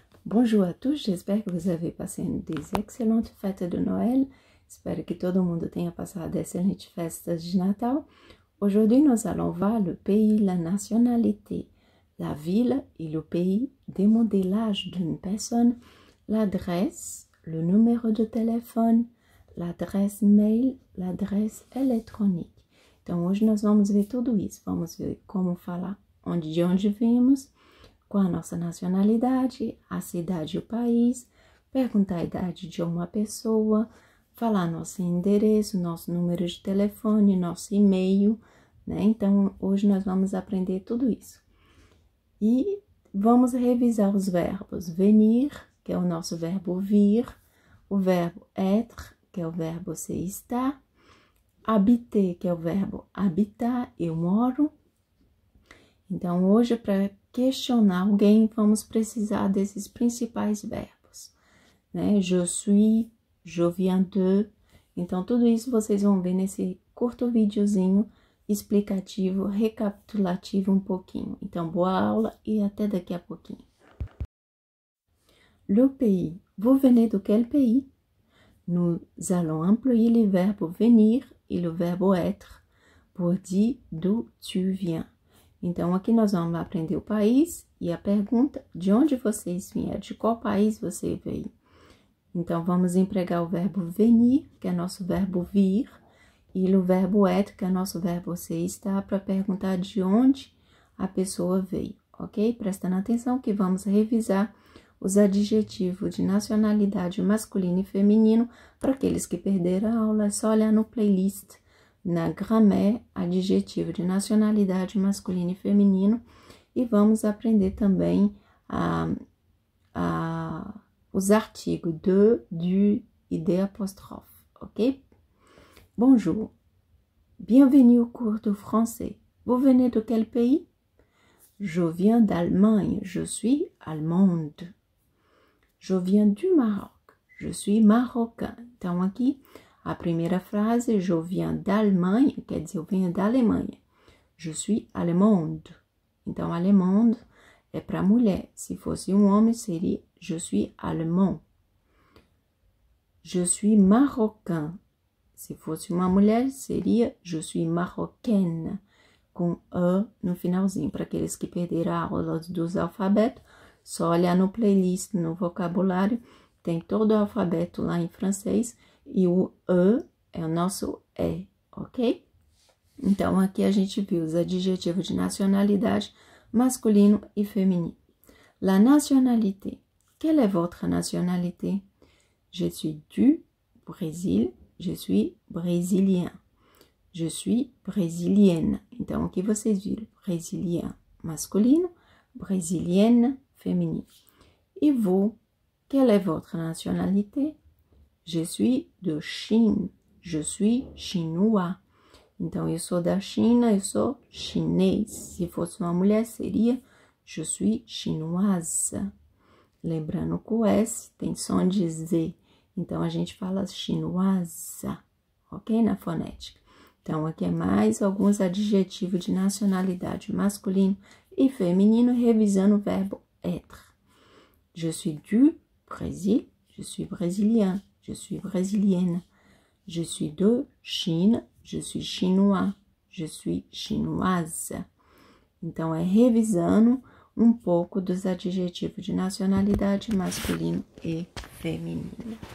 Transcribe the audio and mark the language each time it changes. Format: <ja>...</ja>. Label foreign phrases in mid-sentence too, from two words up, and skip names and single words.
<fr>Bonjour à tous, j'espère que vous avez passé des excelentes fêtes de Noël.</fr> <pt>Espero que todo mundo tenha passado excelentes festas de Natal.</pt> <fr>Aujourd'hui, nous allons voir le pays, la nationalité, la ville et le pays, demander l'âge d'une personne, l'adresse, le numéro de téléphone, l'adresse mail, l'adresse électronique.</fr> <pt>Então, hoje nós vamos ver tudo isso. Vamos ver como falar de onde vimos, qual a nossa nacionalidade, a cidade e o país, perguntar a idade de uma pessoa, falar nosso endereço, nosso número de telefone, nosso e-mail, né? Então, hoje nós vamos aprender tudo isso. E vamos revisar os verbos venir, que é o nosso verbo vir, o verbo être, que é o verbo ser estar, habiter, que é o verbo habitar, eu moro. Então, hoje, para questionar alguém, vamos precisar desses principais verbos, né?</pt> <fr>Je suis, je viens de.</fr> <pt>Então, tudo isso vocês vão ver nesse curto videozinho explicativo, recapitulativo um pouquinho. Então, boa aula e até daqui a pouquinho.</pt> <fr>Le pays. Vous venez de quel pays? Nous allons employer les verbes venir et le verbe être pour dire d'où tu viens.</fr> <pt>Então, aqui nós vamos aprender o país e a pergunta de onde vocês vieram, de qual país você veio. Então, vamos empregar o verbo venir, que é nosso verbo vir, e o verbo être, que é nosso verbo ser estar, para perguntar de onde a pessoa veio, ok? Prestando atenção que vamos revisar os adjetivos de nacionalidade masculino e feminino. Para aqueles que perderam a aula, é só olhar no playlist. Na grammaire, adjetivo de nacionalidade masculino e feminino, e vamos aprender também os artigos de, du e de apostrophe, ok?</pt> <fr>Bonjour, bienvenue au cours de français. Vous venez de quel pays? Je viens d'Allemagne, je suis allemande. Je viens du Maroc, je suis marocain.</fr> <pt>Então, aqui, a primeira frase,</pt> <fr>je viens d'Allemagne,</fr> <pt>quer dizer, eu venho da Alemanha.</pt> <fr>Je suis allemande.</fr> <pt>Então, allemande é para mulher. Se fosse um homem, seria</pt> <fr>je suis allemand. Je suis marocain.</fr> <pt>Se fosse uma mulher, seria</pt> <fr>je suis marocaine,</fr> <pt>com E no finalzinho. Para aqueles que perderam a aula dos alfabetos, só olhar no playlist, no vocabulário, tem todo o alfabeto lá em francês, e o E é o nosso E, ok? Então, aqui a gente viu os adjetivos de nacionalidade masculino e feminino.</pt> <fr>La nationalité. Quelle est votre nationalité? Je suis du Brésil, je suis brésilien. Je suis brésilienne.</fr> <pt>Então, aqui vocês viram brésilien masculino, brésilienne feminino.</pt> <fr>E vous, quelle est votre nationalité? Je suis de Chine, je suis chinois.</fr> <pt>Então, eu sou da China, eu sou chinês. Se fosse uma mulher, seria</pt> <fr>je suis chinoise.</fr> <pt>Lembrando que o S tem som de Z. Então, a gente fala chinoise, ok? Na fonética. Então, aqui é mais alguns adjetivos de nacionalidade masculino e feminino, revisando o verbo être.</pt> <fr>Je suis du Brésil, je suis brésilien. Je suis brésilienne. Je suis de Chine, je suis chinois. Je suis chinoise.</fr> <pt>Então, é revisando um pouco dos adjetivos de nacionalidade masculino e feminino.</pt>